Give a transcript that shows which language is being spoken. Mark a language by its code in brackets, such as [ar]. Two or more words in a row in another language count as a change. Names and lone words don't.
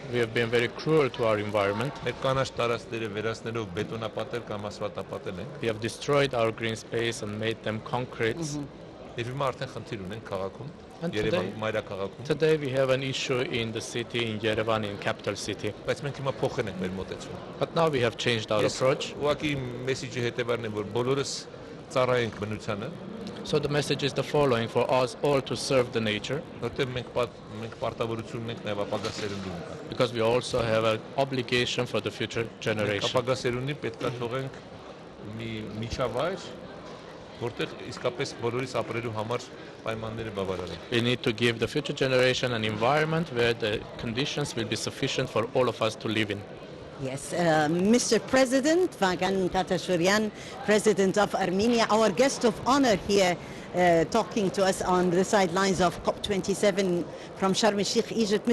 [en] We have been very cruel to our environment. [hy] Մեր կանաչ տարածքները վերացնելով բետոնապատել կամ ասֆալտապատել ենք։ [en] We have destroyed our green space and made them concrete. [hy] Եվ հիմա արդեն խնդիր ունենք քաղաքում, [en] And [hy] Երևան մայրաքաղաքում։ [en] Today we have an issue in the city, in Yerevan, in capital city. [hy] Բայց մենք հիմա փոխել ենք մեր մոտեցումը։ [en] But now we have changed our approach. [hy] Ուղղակի մեսիջի հետևարն է, որ բոլորս ծառայենք բնությանը, [en] So the message is the following: for us all to serve the nature, [hy] որտեղ մենք պարտավորություն ունենք նաև ապագա սերունդին։ [en] because we also have an obligation for the future generation. [hy] Ապագա սերունդին պետք է թողենք մի միջավայր, որտեղ իսկապես բոլորիս ապրելու համար պայմանները բավարար են։ [en] We need to give the future generation an environment where the conditions will be sufficient for all of us to live in. Yes, Mr. President, Vagan Katashurian, President of Armenia, our guest of honor here, talking to us on the sidelines of COP27 from Sharm el-Sheikh, Egypt.